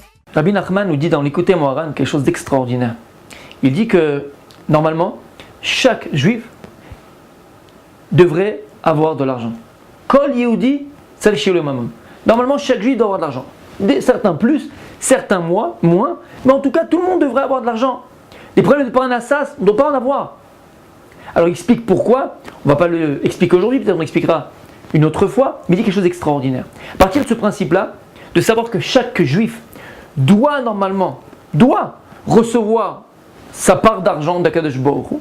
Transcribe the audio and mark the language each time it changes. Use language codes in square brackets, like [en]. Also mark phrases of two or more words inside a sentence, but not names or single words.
[fr] Rabbi Nachman nous dit dans l'Écoutez Moharan quelque chose d'extraordinaire. Il dit que, normalement, chaque juif devrait avoir de l'argent. [he] כל יהודי, צריך שיהיה לו ממון. [fr] Normalement, chaque juif doit avoir de l'argent. Certains plus, certains moins, mais en tout cas, tout le monde devrait avoir de l'argent. Les problèmes de parnassas, on ne doit pas en avoir. Alors, il explique pourquoi. On ne va pas l'expliquer aujourd'hui, peut-être on l'expliquera une autre fois, mais il dit quelque chose d'extraordinaire. À partir de ce principe-là, de savoir que chaque juif doit recevoir sa part d'argent d'Akadosh Baruch Hu.